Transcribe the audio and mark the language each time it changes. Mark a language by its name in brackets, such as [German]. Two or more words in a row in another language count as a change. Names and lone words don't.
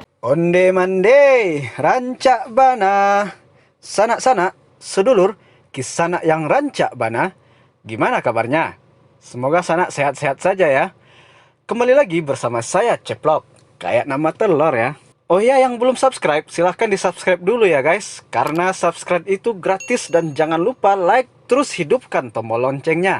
[Minangkabau] Onde mande, rancak bana. Sanak-sanak, sedulur, kisanak yang rancak bana. [Indonesian] Gimana kabarnya? Semoga sanak sehat-sehat saja ya. Kembali lagi bersama saya Ceplok. Kayak nama telur ya. Oh iya, yang belum subscribe, silahkan di-subscribe dulu ya guys. Karena subscribe itu gratis dan jangan lupa like, terus hidupkan tombol loncengnya.